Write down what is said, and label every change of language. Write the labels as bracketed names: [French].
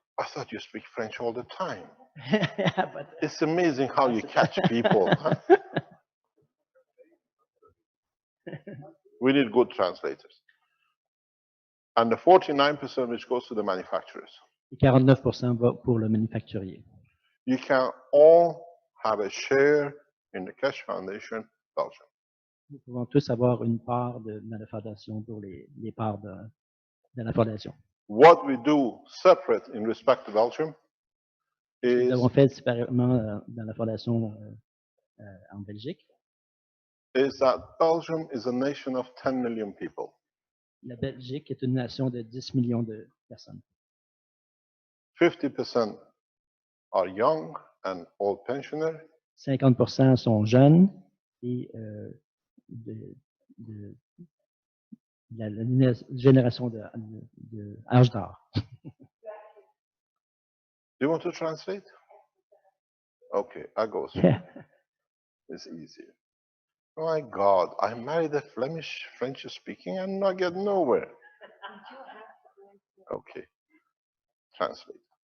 [English] I thought you speak French all the time. But, It's amazing how you catch people. Huh? We need good translators. and the 49% which goes to the manufacturers. [French] Et 49% va pour le manufacturier. [English] You can all have a share in the Cash Foundation Belgium. [French] Nous pouvons tous avoir une part dans la fondation pour les parts de la fondation. [English] What we do separate in respect to Belgium [French] Nous [English] is [French] avons fait séparément dans la fondation en Belgique. [English] that Belgium is a nation of 10 million people. [French] La Belgique est une nation de 10 millions de personnes. [English] 50% are young and old pensioners. [French] 50% sont jeunes et de la génération de âge d'or. [English] Do you want to translate? Okay, I go. It's easier. My God, I married a Flemish, French speaking and not get nowhere. Okay, translate.